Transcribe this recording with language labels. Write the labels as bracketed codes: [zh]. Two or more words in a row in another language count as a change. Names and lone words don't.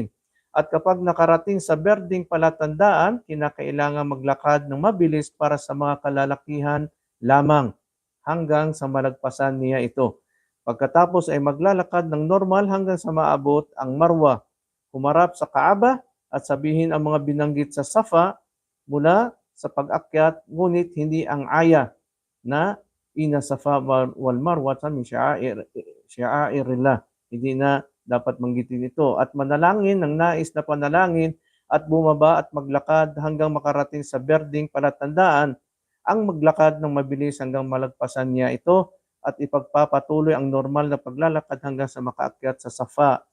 [tl] At kapag nakarating sa berdeng palatandaan, kinakailangan maglakad ng mabilis para sa mga kalalakihan lamang hanggang sa malagpasan niya ito. Pagkatapos ay maglalakad ng normal hanggang sa maabot ang Marwa, humarap sa Kaaba at sabihin ang mga binanggit sa Safa mula sa pag-akyat, ngunit hindi ang aya na [ar] إن الصفا والمروة من شعائر الله. [tl] Hindi na dapat manggitin ito. At manalangin ng nais na panalangin at bumaba at maglakad hanggang makarating sa berdeng palatandaan, ang maglakad ng mabilis hanggang malagpasan niya ito at ipagpapatuloy ang normal na paglalakad hanggang sa makaakyat sa Safa.